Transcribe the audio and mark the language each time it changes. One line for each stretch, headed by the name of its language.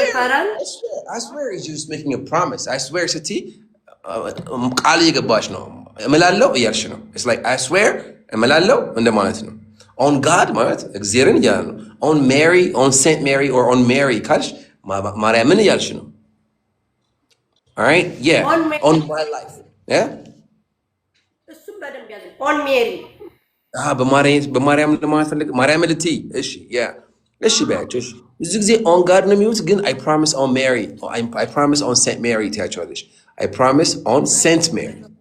English: I swear is just making a promise. I swear
Amharic: ስትይ ቃል እየገባሽ ነው። እምላለሁ እያልሽ ነው።
English: it's like I swear
Amharic: እምላለሁ እንደማለት ነው።
English: on God
Amharic: ማለት እግዚአብሔርን እያለ ነው።
English: on Mary, on Saint Mary or on Mary
Amharic: ካልሽ ማርያምን እያልሽ ነው።
English: all right yeah on my life yeah
Amharic: እሱም በደንብ ያዘ
English: on Mary
Amharic: በማርያም ለማለት ፈልግ ማርያም ልትይ እሺ እሺ በያቸው። እሺ እዚህ ጊዜ
English: on God
Amharic: ነው የሚሉት፣ ግን
English: I promise on Mary or I promise on Saint Mary
Amharic: ትያቸዋለሽ።
English: I promise on Saint Mary